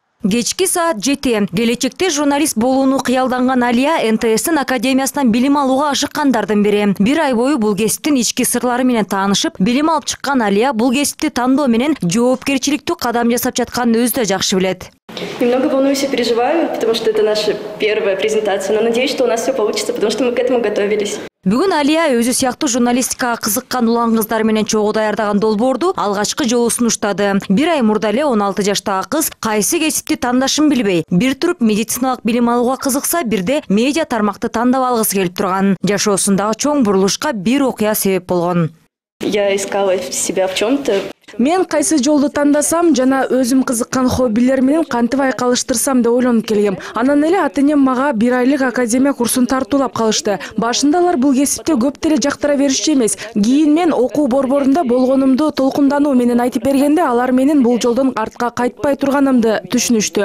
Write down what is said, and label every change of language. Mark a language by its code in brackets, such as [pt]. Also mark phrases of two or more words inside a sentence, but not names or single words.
[ky] Кечки саат 7. Келечекте журналист болууну кыялданган Алия НТС-тин академиясынан билим алууга ашыккандардын бири. Бир ай бою бул кесиптин ички сырлары менен таанышып, билим алып чыккан Алия бул кесипти тандоо менен жоопкерчиликтүү кадам жасап жатканын өзү да жакшы билет. [ru] Немного волнуюсь и переживаю, потому что это наша первая презентация, но надеюсь, что у нас все получится, потому что мы к этому готовились. [ky] Бүгүн Алия өзү сыяктуу журналистикага кызыккан улан кыздар менен чогуу даярдаган долбоорду алгачкы жолу сунуштады. Бир ай мурда эле 16 жаштагы кыз кайсы кесипти тандашын билбей, бир туруп медициналык билим алууга кызыкса, бирде медиа тармакты тандап алгысы келип турган. Жашоосундагы чоң бурулушка бир окуя себеп болгон. [ru] Я искала себя в чем-то. [ky] Мен кайсы жолду тандасам жана өзүм кызыккан хоббилер менен кантип айкалыштырсам деп ойлонуп келгем. Анан эле ата-энем мага бир айлык академия курсун тартуулап калышты. Башында алар бул кесипти көп деле жактыра беришчү эмес. Кийин мен окуу борборунда болгонумду толкундануу менен айтып бергенде алар менин бул жолдон артка кайтпай турганымды түшүнүштү.